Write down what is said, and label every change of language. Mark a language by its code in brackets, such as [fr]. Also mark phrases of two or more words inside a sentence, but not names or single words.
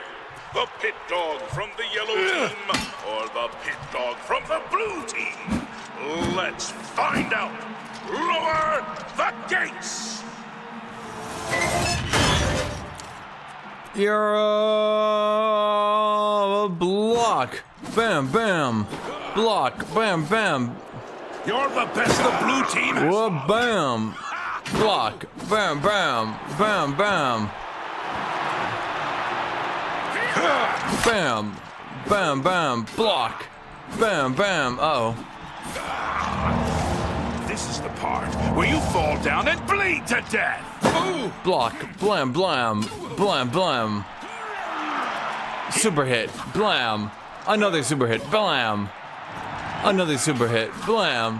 [en] The pit dog from the yellow team or the pit dog from the blue team? Let's find out. Lower the gates. You're a block. Bam, bam. Block. Bam, bam. You're the best the blue team has. Whoa, bam. Block. Bam, bam. Bam, bam. Bam. Bam, bam. Block. Bam, bam. Uh-oh. This is the part where you fall down and bleed to death. Ooh. Block. Blam, blam. Blam, blam. Super hit. Blam. Another super hit. Blam. Another super hit. Blam.